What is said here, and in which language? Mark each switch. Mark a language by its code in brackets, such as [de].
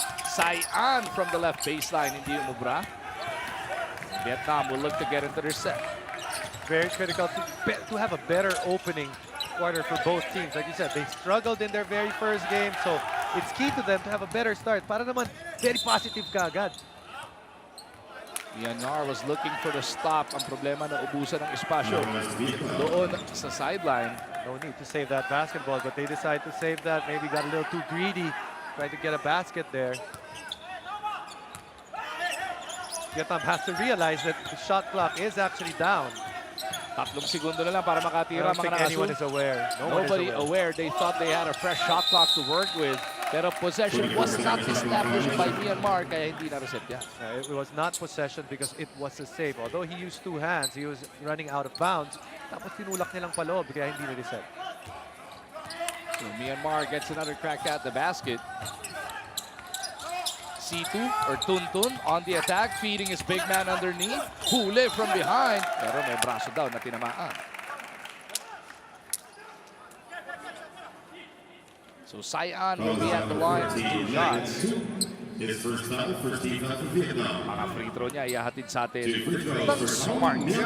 [en] Sai-an from the left baseline, [tl] hindi umubra. [en] Vietnam will look to get into their set. Very critical to have a better opening quarter for both teams. Like you said, they struggled in their very first game, so it's key to them to have a better start. [tl] Para naman, [en] very positive [tl] ka agad. [en] Myanmar was looking for the stop. [tl] Ang problema na ubusan ng espasyo doon sa sideline. [en] No need to save that basketball, but they decided to save that. Maybe got a little too greedy, trying to get a basket there. Vietnam has to realize that the shot clock is actually down. [tl] 3 segundo na lang para makatira. [en] I don't think anyone is aware. Nobody aware. They thought they had a fresh shot clock to work with. Pero possession was not established by Myanmar, [tl] kaya hindi na-reset yan. [en] It was not possession because it was a save. Although he used 2 hands, he was running out of bounds. [tl] Tapos tinulak nilang paloob kaya hindi na-reset. [en] So Myanmar gets another crack at the basket. C2 or Tuntun on the attack, feeding his big man underneath. [tl] Huli [en] from behind. [tl] Pero may braso daw na tinamaan. [en] So Sai-an will be at the line for 2 shots. His first foul, first team foul for Vietnam. [tl] Mga free throw niya ihahatid sa atin ng Smart.